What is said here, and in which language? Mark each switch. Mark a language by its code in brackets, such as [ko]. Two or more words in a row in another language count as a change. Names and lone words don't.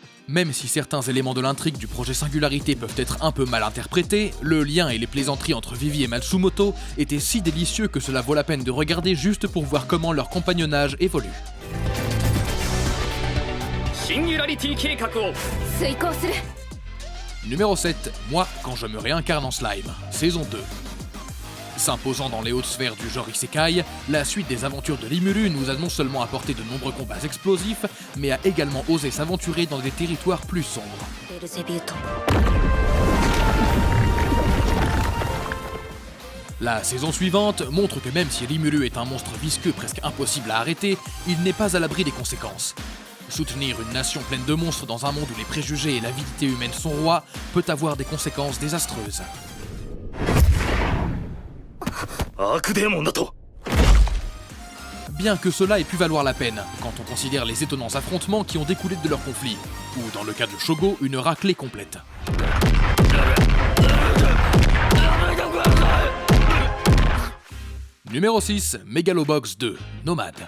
[fr] Même si certains éléments de l'intrigue du projet Singularité peuvent être un peu mal interprétés, le lien et les plaisanteries entre Vivi et Matsumoto étaient si délicieux que cela vaut la peine de regarder juste pour voir comment leur compagnonnage évolue. [ja] シンギュラリティ計画を遂行する [fr] Numéro 7, Moi quand je me réincarne en slime, saison 2. S'imposant dans les hautes sphères du genre Isekai, la suite des aventures de Rimuru nous a non seulement apporté de nombreux combats explosifs, mais a également osé s'aventurer dans des territoires plus sombres. [ja] ベルゼビュート [fr] La saison suivante montre que même si Rimuru est un monstre visqueux presque impossible à arrêter, il n'est pas à l'abri des conséquences. Soutenir une nation pleine de monstres dans un monde où les préjugés et l'avidité humaine sont rois peut avoir des conséquences désastreuses. [ja] 悪デーモンだと [fr] Bien que cela ait pu valoir la peine, quand on considère les étonnants affrontements qui ont découlé de leur conflit, ou dans le cas de Shogo, une raclée complète. Numéro 6, Megalobox 2, Nomade.